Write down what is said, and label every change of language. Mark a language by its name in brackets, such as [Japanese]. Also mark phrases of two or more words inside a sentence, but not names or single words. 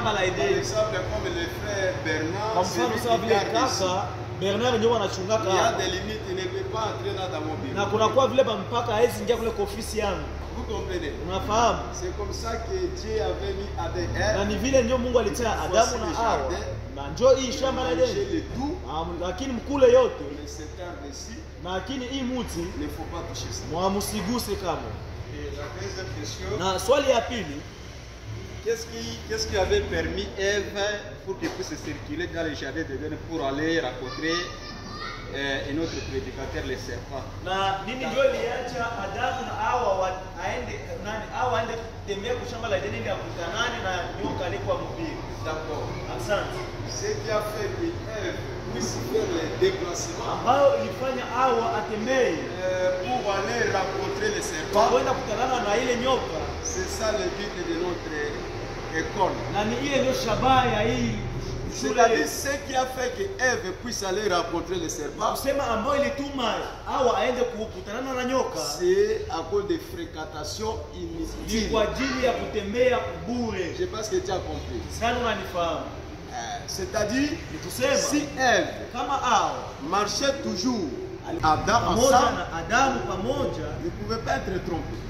[French] Par exemple, comme le frère Bernard, il y a des limites, il ne peut pas entrer dans mon bureau. Vous comprenez? C'est comme ça que Dieu avait mis Adam et Ève dans le tout. [Swahili] lakini hii muti [French] ne faut pas toucher ça. [Swahili] Mwamusiguse kama. [French] Et la deuxième question. [Swahili] Na swali ya pili, [French] qu'est-ce qui avait permis Ève pour qu'elle puisse circuler dans le jardin d'Éden pour aller rencontrer un autre prédicateur, le serpent? [Swahili] Na nini ndio iliacha Adamu na Hawa aende kutembea kwa shamba la Edeni ili akutanane na nyoka alikuwa mhubiri? [French] D'accord. [Swahili] Asante. [French] Ce qui a fait que Ève puisse faire le déplacement [Swahili] ambayo ilifanya Hawa atembee [French] pour aller rencontrer le serpent, [Swahili] kwenda kutanana na ile nyoka. [French] C'est ça le but de notre école. [Swahili] Na ni ile ndio shabaha ya hii. [French] C'est-à-dire ce qui a fait que Ève puisse aller rencontrer le serpent, c'est à cause des fréquentations inutiles. Je pense que tu as compris. C'est-à-dire, si Ève marchait toujours Adam ensemble, il ne pouvait pas être trompé.